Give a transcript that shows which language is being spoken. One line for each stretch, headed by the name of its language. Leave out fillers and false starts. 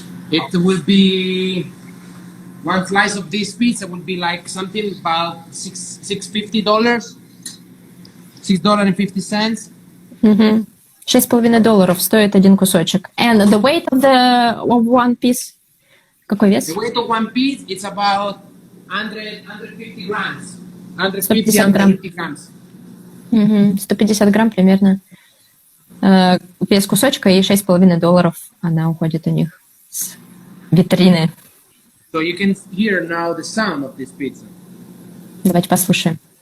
English: It will be one slice of this pizza would be like something about $6.50, $6.50.
Russian: $6.50 стоит один кусочек.
English: And the weight of one piece?
Russian: Какой вес?
English: The weight of one piece, it's about 150 grams.
Russian: 150 грамм.
English: 150 grams.
Russian: 150 грамм примерно. Вес кусочка и $6.50 она уходит у них с витрины.
English: So you can hear now the sound of this pizza.
Russian: Давайте послушаем.